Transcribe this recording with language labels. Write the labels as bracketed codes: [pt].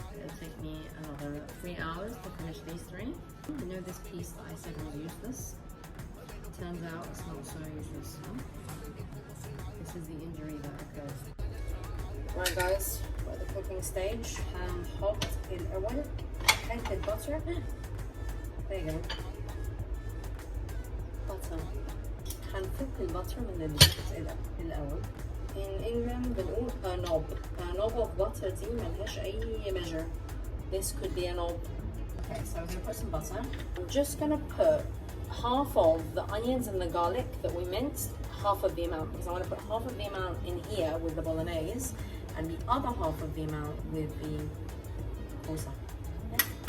[en] It'll take me another 3 hours to finish these 3. You know this piece that I said was useless? Turns out it's not so useless. Huh? This is the injury that occurs. Right guys, we're at the cooking stage. Hot in oil, melted butter. There you go. Butter. [ar] هنفك البتر من الجزء الأول. [en] In England [ar] بنقول [en] a knob. A knob of butter [ar] دي ملهاش أي [en] measure. This could be a knob. Okay, so we're gonna put some butter. We're just gonna put half of the onions and the garlic that we minced, half of the amount, because I want to put half of the amount in here with the bolognese, and the other half of the amount with the kosa. Okay.